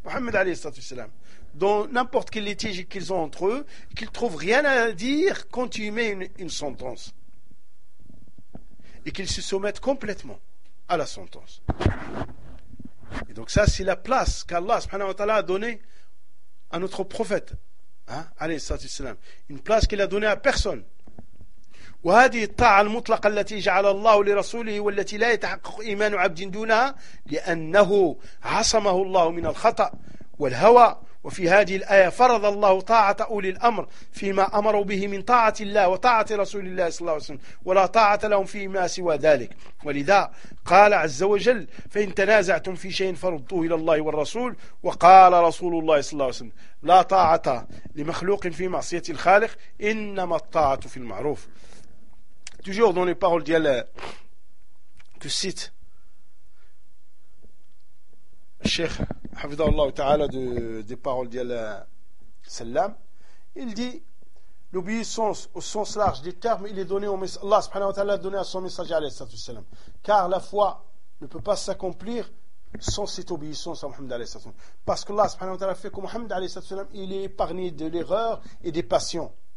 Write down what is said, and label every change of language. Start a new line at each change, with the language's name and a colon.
French: Mohammed alayhi salam, dans n'importe quel litige qu'ils ont entre eux, qu'ils ne trouvent rien à dire quand tu y mets une sentence. Et qu'ils se soumettent complètement à la sentence. Et donc ça c'est la place qu'Allah subhanahu wa ta'ala a donnée à notre prophète, hein, alayhi salatu wassalam, une place qu'il a donnée à personne.
Arabic: وهذه الطاعة المطلقة التي جعل الله لرسوله والتي لا يتحقق إيمان عبد دونها لأنه عصمه الله من الخطأ والهوى. وفي هذه الآية فرض الله طاعة أولي الأمر فيما أمروا به من طاعة الله وطاعة رسول الله صلى الله عليه وسلم ولا طاعة لهم فيما سوى ذلك. ولذا قال عز وجل فإن تنازعتم في شيء فردوه إلى الله والرسول. وقال رسول الله صلى الله عليه وسلم لا طاعة لمخلوق في معصية الخالق إنما الطاعة في المعروف.
French: Toujours dans les paroles d'Yala que cite le Cheikh Hafidhahullah Ta'ala des paroles d'Yala Sallam, il dit l'obéissance au sens large des termes, il est donné au message, Allah subhanahu wa ta'ala a donné à son messager alayhi salatu wassalam, car la foi ne peut pas s'accomplir sans cette obéissance à Muhammad alayhi salatu wassalam, parce que Allah subhanahu wa ta'ala fait que Muhammad alayhi salatu wassalam il est épargné de l'erreur et des passions.